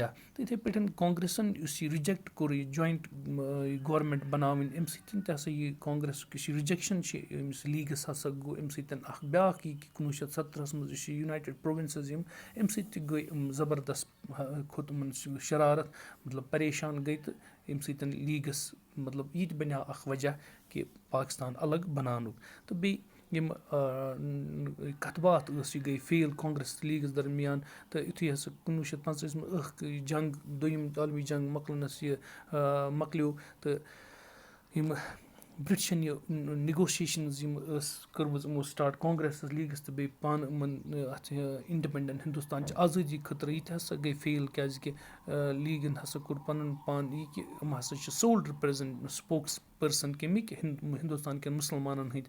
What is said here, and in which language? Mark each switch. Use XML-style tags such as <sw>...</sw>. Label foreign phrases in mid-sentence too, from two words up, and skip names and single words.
<ks>تہٕ یِتھٕے پٲٹھۍ کانگریسن یُس یہِ رِجیکٹ کوٚر یہِ</ks> <en>joint government</en> <ks>بناوٕنۍ اَمہِ سۭتۍ تہِ ہسا یہِ کانگریسُک یُس یہِ رِجیکشن چھِ أمِس لیٖگس ہسا گوٚو اَمہِ سۭتۍ اکھ بیاکھ یہِ کہِ 1970 منٛز یُس یہِ یونایٹِڈ پرووِنسز یِم اَمہِ سۭتۍ تہِ گٔے یِم زبردست کھوٚت یِمن شرارت مطلب پریشان گٔے. تہٕ اَمہِ سۭتۍ لیٖگس مطلب یہِ تہِ بَنیو اکھ وجہ کہِ پاکِستان الگ بناونُک. تہٕ بیٚیہِ یِم کَتھ باتھ ٲس یہِ گٔے فیل کانگریس تہٕ لیٖگس درمیان. تہٕ یِتھُے ہسا 1945 منٛز ٲکھ جنگ دوٚیِم عالمی جنگ مۄکلنَس یہِ مۄکلیو. تہٕ یِم برٹشن یہِ نِگوسیشنز یِم ٲس کٔرمٕژ یِمو سٹاٹ کانگریس لیٖگس تہٕ بیٚیہِ پانہٕ یِمن اَتھ اِنڈِپینڈنٹ ہِندوستانچہِ آزٲدی خٲطرٕ یہِ تہِ ہسا گٔے فیل کیازِ کہِ لیٖگن ہسا کوٚر پَنُن پان یہِ کہِ یِم ہسا چھِ</ks> <en>sole represent spokesperson</en> <ks>کَمِکۍ ہِندوستان کٮ۪ن مُسلمانن ہٕنٛدۍ.</ks>